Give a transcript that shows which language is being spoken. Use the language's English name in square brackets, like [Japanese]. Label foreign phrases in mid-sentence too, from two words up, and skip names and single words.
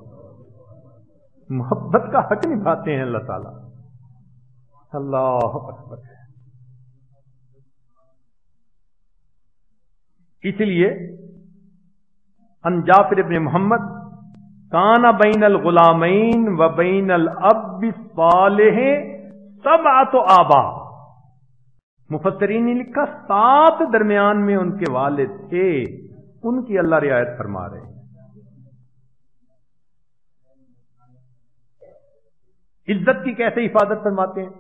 [Urdu] محبت کا حق نبھاتے ہیں اللہ تعالی. [Arabic] اللہ اکبر. [Urdu] اس لیے [Arabic] ان جعفر ابن محمد کان بین الغلامین و بین الاب الصالح 7 آبا. [Urdu] مفسرین نے لکھا 7 درمیان میں ان کے والد تھے, ان کی اللہ رعایت فرما رہے ہیں. عزت کی کیسے حفاظت فرماتے ہیں؟